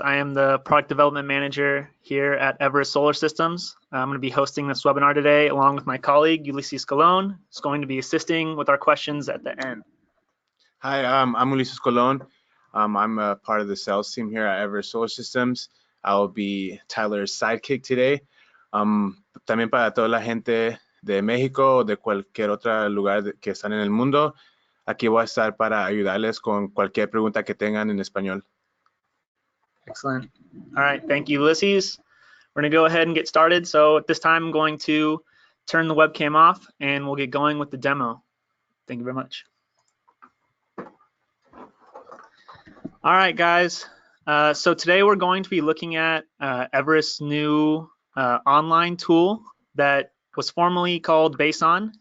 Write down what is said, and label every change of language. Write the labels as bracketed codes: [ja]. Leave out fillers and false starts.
[en] I am the Product Development Manager here at Everest Solar Systems. I'm going to be hosting this webinar today along with my colleague, Ulysses Colon. Who's going to be assisting with our questions at the end. Hi, I'm Ulysses Colon. I'm a part of the sales team here at Everest Solar Systems. I'll be Tyler's sidekick today. [es] También para toda la gente de México o de cualquier otro lugar que están en el mundo, aquí voy a estar para ayudarles con cualquier pregunta que tengan en español. [en] Excellent. All right, thank you, Ulysses. We're going to go ahead and get started. So at this time, I'm going to turn the webcam off and we'll get going with the demo. Thank you very much. All right, guys. So today we're going to be looking at Everest's new online tool that was formerly called BaseOn.